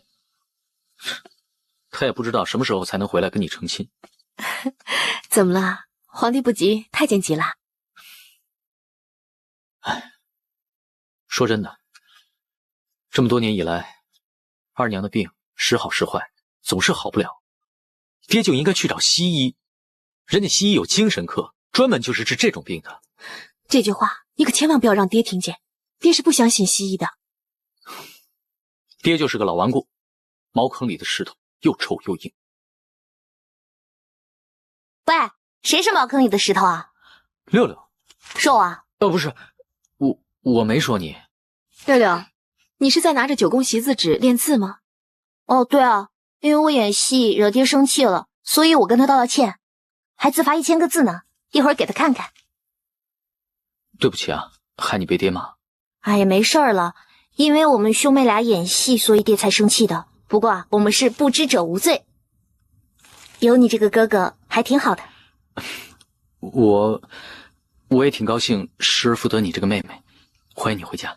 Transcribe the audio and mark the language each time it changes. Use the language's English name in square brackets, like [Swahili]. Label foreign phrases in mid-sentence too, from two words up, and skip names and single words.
[Chinese] 他也不知道什麼時候才能回來跟你成親。怎麼了？皇帝不急，太監急了。哎，說真的，這麼多年以來，二娘的病時好時壞，總是好不了。爹就應該去找西醫，人家西醫有精神科，專門就是治這種病的。这句话你可千萬不要讓爹聽見，爹是不相信西醫的。爹就是個老頑固，茅坑裡的石頭，又臭又硬。喂，誰是茅坑裡的石頭啊？六六，說我啊？不是，我沒說你。六六，你是在拿着9宮習字紙練字嗎？哦，對啊，因為我演戲惹爹生氣了，所以我跟他道歉，還自罰1000個字呢，一會兒給他看看。對不起啊，害你被爹罵。哎呀，沒事兒了，因為我們兄妹倆演戲，所以爹才生氣的。不過啊，我們是不知者無罪，有你這個哥哥還挺好的。我也挺高興失而復得你這個妹妹，歡迎你回家。